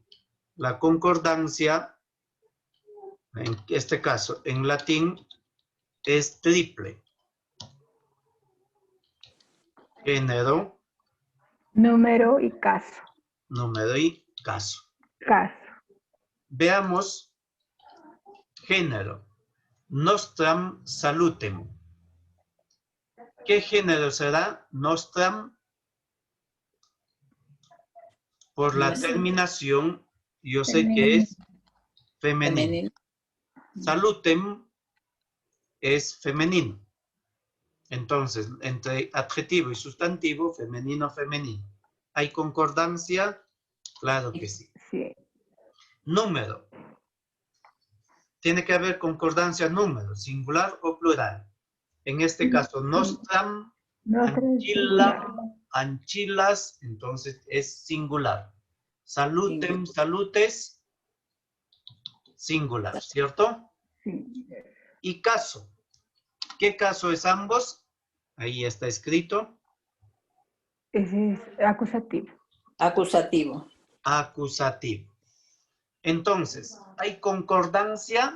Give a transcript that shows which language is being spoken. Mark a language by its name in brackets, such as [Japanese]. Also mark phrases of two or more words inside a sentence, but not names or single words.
[Spanish] La concordancia, en este caso, en latín, es triple. Género, Número y caso. número y caso. Caso. Veamos género. [Latin] Nostram salutem. [Spanish] ¿Qué género será? Nostram. Por la terminación, yo sé que es femenino. Salutem es femenino. Entonces, entre adjetivo y sustantivo, femenino, femenino. ¿Hay concordancia? Claro que sí. Sí. Número. Tiene que haber concordancia número, singular o plural. En este caso, [Latin] nostram, anchillam, anchilas, [Spanish] entonces es singular. [Latin] Salutem, salutes, [Spanish] singular, ¿cierto? Sí. Y caso. ¿Qué caso es ambos? Ahí está escrito. Ese es acusativo. Acusativo. Acusativo. Entonces, ¿hay concordancia?